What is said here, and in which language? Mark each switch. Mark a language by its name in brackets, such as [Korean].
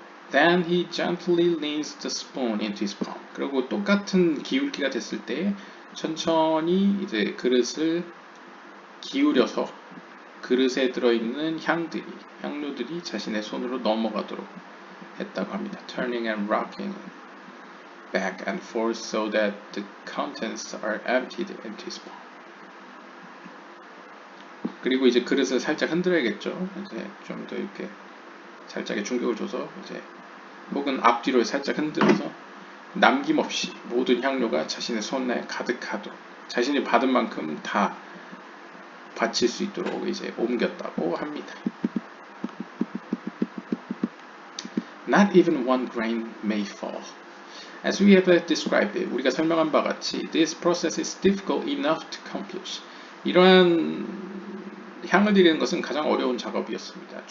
[English] Then he gently leans the spoon into his palm. [Korean] 그리고 똑같은 기울기가 됐을 때 천천히 이제 그릇을 기울여서 그릇에 들어있는 향료들이 자신의 손으로 넘어가도록 했다고 합니다. [English] Turning and rocking back and forth so that the contents are emptied into his palm. [Korean] 그리고 이제 그릇을 살짝 흔들어야겠죠. 이제 좀 더 이렇게 살짝의 충격을 줘서 이제 혹은 앞뒤로 살짝 흔들어서 남김없이 모든 향료가 자신의 손에 가득하도록 자신이 받은 만큼 다 바칠 수 있도록 이제 옮겼다고 합니다. [English] Not even one grain may fall. As we have described it, [Korean] 우리가 설명한 바 같이 [English] this process is difficult enough to accomplish. [Korean] 이러한 향을 드리는 것은 가장 어려운 작업이었습니다.